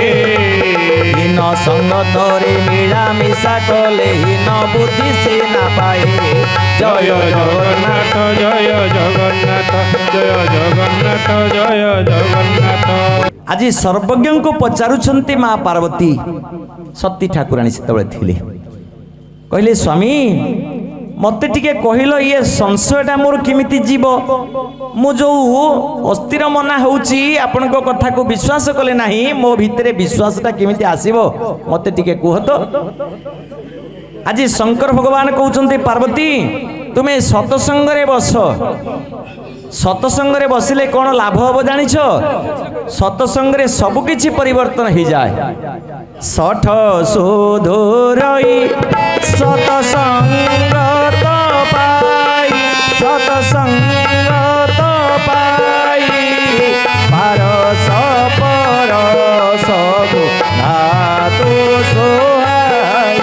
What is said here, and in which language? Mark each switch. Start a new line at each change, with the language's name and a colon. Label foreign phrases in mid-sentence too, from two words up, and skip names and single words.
Odia: ହୀନ ସଙ୍ଗତରେ ମିଳା ମିଶା କଲେ ହୀନ ବୁଦ୍ଧି ସେ ନା ପାଏ। ଜୟ ଜଗନ୍ନାଥ ଜୟ ଜଗନ୍ନାଥ ଜୟ ଜଗନ୍ନାଥ ଜୟ ଜଗନ୍ନାଥ। ଆଜି ସର୍ବଜ୍ଞ କୁ ପଚାରୁଛନ୍ତି ମା ପାର୍ବତୀ ସତୀ ଠାକୁରାଣୀ ସେତେବେଳେ ଥିଲେ। କହିଲେ ସ୍ୱାମୀ ମତେ ଟିକେ କହନ୍ତୁ ଏ ସଂଶୟଟା ମୋର କିମିତି ଯିବ ମୁଁ ଯେ ଅସ୍ଥିର ମନା ହେଉଛି ଆପଣ କୁ କଥା କୁ ବିଶ୍ୱାସ କଲେ ନାହିଁ ମୋ ଭିତରେ ବିଶ୍ୱାସଟା କିମିତି ଆସିବ ମତେ ଟିକେ କୁହ ତ। ଆଜି ଶଙ୍କର ଭଗବାନ କହୁଛନ୍ତି ପାର୍ବତୀ ତୁମେ ସତସଙ୍ଗ ରେ ବସ। ସତସଙ୍ଗ ରେ ବସିଲେ କେଉଁ ଲାଭ ହେବ ଜାଣିଛ? ସତସଙ୍ଗ ରେ ସବୁ କିଛି ପରିବର୍ତ୍ତନ ହୋଇ ଯାଏ।
Awadhi: सठ सुधुरई सतसंग तो पाई सतसंग तो पाई पारस परस धातु सोहाई।